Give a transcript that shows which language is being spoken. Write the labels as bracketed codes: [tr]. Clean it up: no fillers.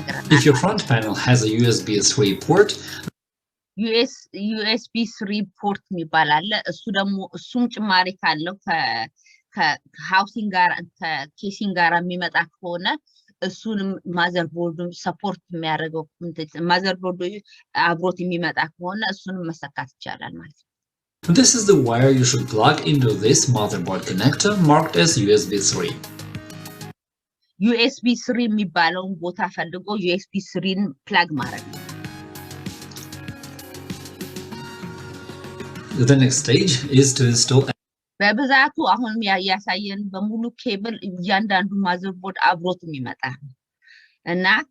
[en] If your front panel has a USB 3 port, [am] USB 3 port የሚባል አለ እሱ ደግሞ እሱም ጭማሪ ካለው ከሃውሲንግ ጋር ከኬሲንግ ጋር የሚመጣ ከሆነ እሱንም ማዘርቦርዱ ሰፖርት የሚያደርገው ማዘርቦርዱ አብሮት የሚመጣ ከሆነ እሱንም መሰካት ይቻላል ማለት ነው [en] This is the wire you should plug into this motherboard connector marked as USB 3. [am] USB 3 የሚባለውን ቦታ ፈልጎ USB 3ን ፕላግ ማድረግ ነው [en] The next stage is to install [am] በብዛቱ አሁን ያሳየን በሙሉ ኬብል እያንዳንዱ ማዘርቦርድ አብሮት የሚመጣ እና